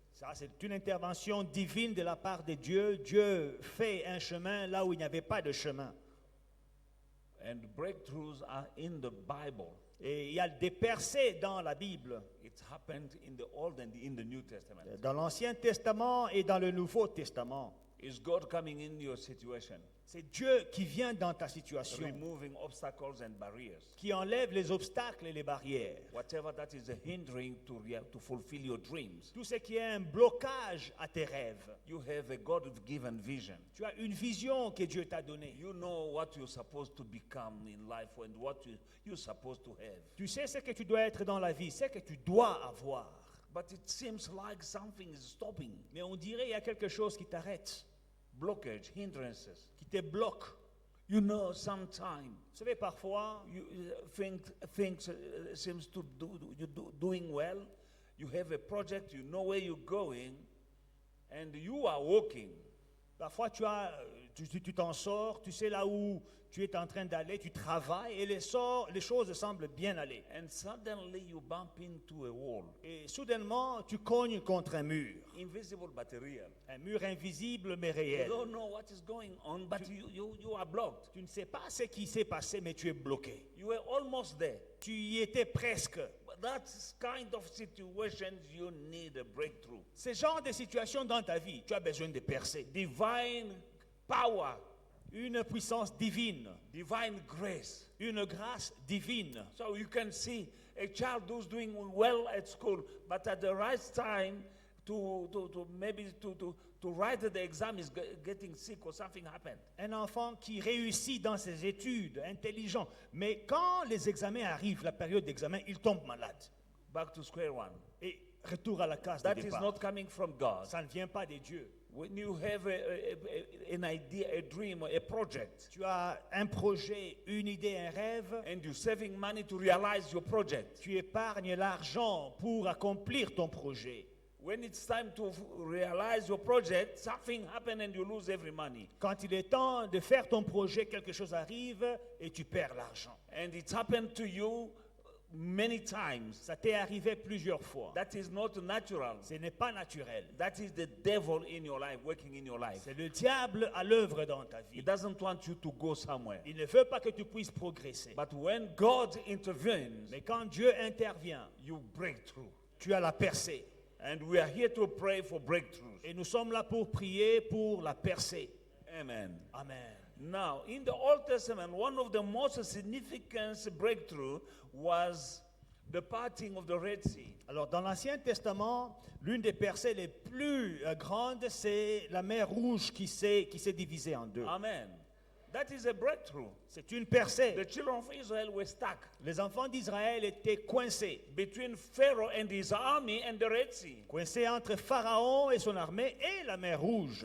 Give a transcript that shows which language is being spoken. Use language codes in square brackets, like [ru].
[fr] Ça, c'est une intervention divine de la part de Dieu. Dieu fait un chemin là où il n'y avait pas de chemin. [en] And breakthroughs are in the Bible. [fr] Et il y a des percées dans la Bible, [en] It happened in the Old and in the New Testament. [fr] dans l'Ancien Testament et dans le Nouveau Testament. [en] Is God coming in your situation, [fr] C'est Dieu qui vient dans ta situation, [en] removing obstacles and barriers? [fr] qui enlève les obstacles et les barrières. [en] Whatever that is hindering to fulfill your dreams. [fr] Tout ce qui est un blocage à tes rêves. [en] You have a God-given vision. [fr] Tu as une vision que Dieu t'a donnée. [en] You know what you're supposed to become in life and what you're supposed to have. [fr] Tu sais ce que tu dois être dans la vie, ce que tu dois avoir. [en] But it seems like something is stopping. [fr] Mais on dirait qu'il y a quelque chose qui t'arrête. [en] blockage, hindrances. [fr] qui te bloquent. [en] You know, sometimes [fr] Vous savez, parfois, [en] you think things seems to doing well. You have a project, you know where you're going, and you are walking. [fr] parfois tu t'en sors, tu sais là où tu es en train d'aller, tu travailles et les choses semblent bien aller. [en] And suddenly you bump into a wall, [fr] Et soudainement, tu cognes contre un mur. [en] invisible but real. [fr] Un mur invisible mais [en] You [fr] réel. [en] don't know what is going on, but you are blocked. [fr] Tu ne sais pas ce qui s'est passé, mais tu es bloqué. [en] You were almost there. [fr] Tu y étais presque. [en] But that's kind of situations you need a breakthrough. [fr] Ce genre de situation dans ta vie, tu as besoin de percer. [en] Divine power, [fr] Une puissance divine, [en] divine grace. [fr] une grâce divine. [en] So you can see a child who's doing well at school, but at the right time to write the exam is getting sick or something happened. [fr] Un enfant qui réussit dans ses études, intelligent, mais quand les examens arrivent, la période d'examen, il tombe malade. [en] Back to square one. [fr] Et retour à la case de [en] That is [fr] départ. [en] not coming from God. [fr] Ça ne vient pas de Dieu. [en] When you have an idea, a dream, a project, [fr] Tu as un projet, une idée, un rêve. [en] and you're saving money to realize your project. [fr] Tu épargnes l'argent pour accomplir ton projet. [en] When it's time to realize your project, something happened and you lose every money. [fr] Quand il est temps de faire ton projet, quelque chose arrive et tu perds l'argent. [en] And it's happened to you many times. [fr] Ça t'est arrivé plusieurs fois. [en] That is not natural. [fr] Ce n'est pas naturel. [en] That is the devil in your life, working in your life. [fr] C'est le diable à l'œuvre dans ta [en] He [fr] vie. [en] doesn't want you to go somewhere. [fr] Il ne veut pas que tu puisses progresser. [en] But when God intervenes, [fr] Mais quand Dieu intervient, [en] you break through. [fr] tu as la percée. [en] And we are here to pray for breakthroughs. [fr] Et nous sommes là pour prier pour la percée. Amen. Amen. [en] Now, in the Old Testament, one of the most significant breakthrough was the parting of the Red Sea. [fr] Alors, dans l'Ancien Testament, l'une des percées les plus grandes, c'est la mer Rouge qui s'est divisée en deux. [en] Amen. That is a breakthrough. [fr] C'est une percée. [en] The children of Israel were stuck [fr] Les enfants d'Israël étaient coincés. [en] between Pharaoh and his army and the Red Sea. [fr] Coincés entre Pharaon et son armée et la mer Rouge.